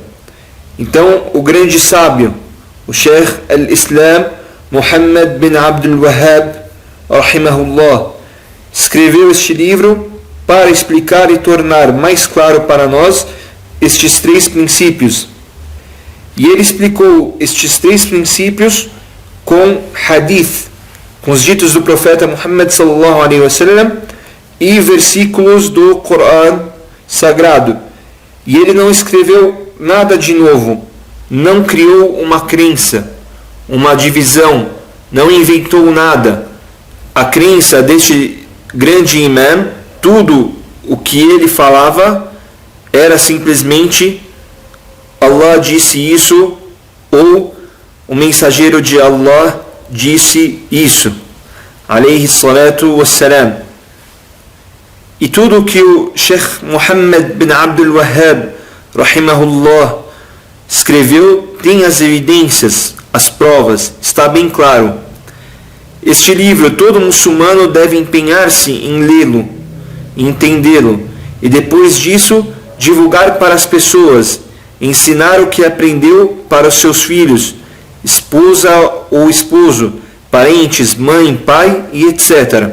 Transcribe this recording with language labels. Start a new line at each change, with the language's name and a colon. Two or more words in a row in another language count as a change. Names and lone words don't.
Portuguese: Então o grande sábio, o Sheikh al-Islam Muhammad bin Abdul Wahhab, rahimahullah, escreveu este livro para explicar e tornar mais claro para nós estes 3 princípios. E ele explicou estes 3 princípios com hadith, com os ditos do profeta Muhammad
Arabic: صلى الله عليه وسلم
Portuguese: e versículos do Coran sagrado. E ele não escreveu nada de novo, não criou uma crença, uma divisão, não inventou nada. A crença deste grande imã, tudo o que ele falava era simplesmente Allah disse isso, ou o mensageiro de Allah disse isso,
Arabic: عليه الصلاة والسلام.
Portuguese: E tudo que o Sheikh Muhammad bin Abdul Wahhab, rahimahullah, escreveu tem as evidências, as provas, está bem claro. Este livro todo muçulmano deve empenhar-se em lê-lo, entendê-lo, e depois disso divulgar para as pessoas, ensinar o que aprendeu para os seus filhos, esposa ou esposo, parentes, mãe, pai e etc.